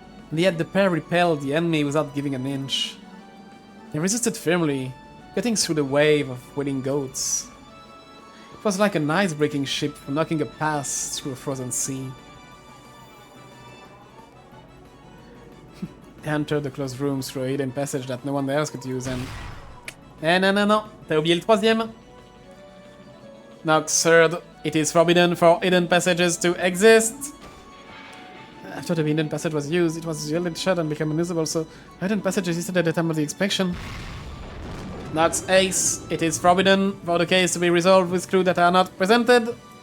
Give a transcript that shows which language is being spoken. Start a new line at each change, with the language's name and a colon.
English: And yet the pair repelled the enemy without giving an inch. They resisted firmly, cutting through the wave of waiting goats. It was like an ice-breaking ship knocking a pass through a frozen sea. They entered the closed rooms through a hidden passage that no one else could use and...
French: non, t'as oublié le troisième.
English: Nox third, it is forbidden for hidden passages to exist. After the hidden passage was used, it was yielded shut and became unusable, so the hidden passage existed at the time of the inspection. Nox ace, it is forbidden for the case to be resolved with clues that are not presented.